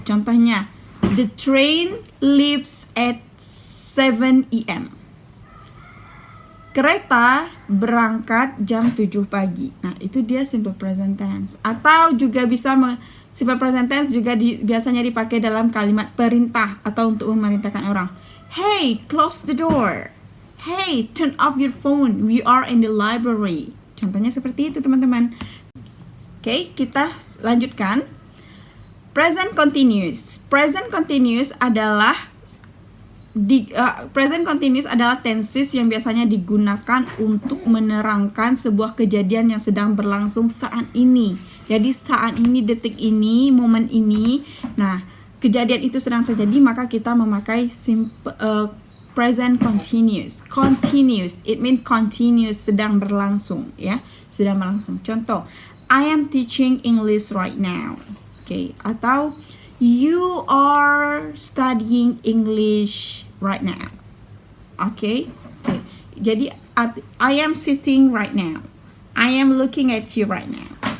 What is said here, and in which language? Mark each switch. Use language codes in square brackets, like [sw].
[id] Contohnya, [en] the train leaves at 7 a.m. [id] Kereta berangkat jam 7 pagi. Nah, itu dia simple present tense. Atau juga bisa simple present tense juga biasanya dipakai dalam kalimat perintah atau untuk memerintahkan orang. [en] Hey, close the door. Hey, turn off your phone. We are in the library. [id] Contohnya seperti itu, teman-teman. Oke, kita lanjutkan. Present continuous. Present continuous adalah present continuous adalah tenses yang biasanya digunakan untuk menerangkan sebuah kejadian yang sedang berlangsung saat ini. Jadi saat ini, detik ini, momen ini. Nah, kejadian itu sedang terjadi, maka kita memakai present continuous. [en] Continuous, it means continuous, [id] sedang berlangsung ya, sedang berlangsung. Contoh, [en] I am teaching English right now. [id] Oke, atau [en] you are studying English right now. Okay? [id] Jadi [en] I am sitting right now. I am looking at you right now.